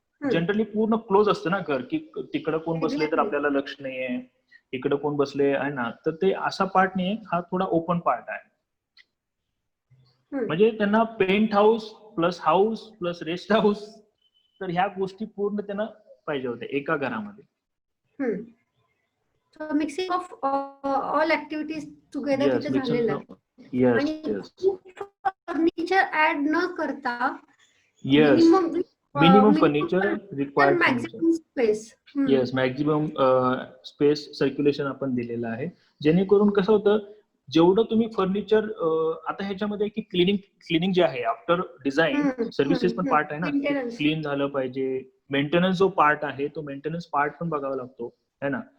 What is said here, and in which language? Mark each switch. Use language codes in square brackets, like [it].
[mr] Generally पूर्ण close असतं ना घर, की तिकडं कोण बसले तर आपल्याला लक्ष नाहीये, इकडं कोण बसले आहे ना. तर ते असा पार्ट नाहीये, हा थोडा ओपन पार्ट आहे. म्हणजे त्यांना paint house plus rest house, तर ह्या गोष्टी पूर्ण त्यांना पाहिजे होत्या एका घरामध्ये. [en] So mixing of all activities together Yes, [mr] तिथे झालेलं आहे. [en] yes, [mr] आणि [en] yes, [mr] फर्निचर ऍड न करता [en] yes. Minimum furniture required furniture. Maximum space. Yes, maximum space circulation [mr] आपण दिलेलं आहे. जेणेकरून कसं होतं, जेवढं तुम्ही फर्निचर आता ह्याच्यामध्ये की क्लिनिंग जे आहे आफ्टर डिझाईन सर्व्हिसेस पण पार्ट आहे ना, क्लीन झालं पाहिजे. मेंटेनन्स जो पार्ट आहे तो मेंटेनन्स पार्ट पण बघावा लागतो, है ना.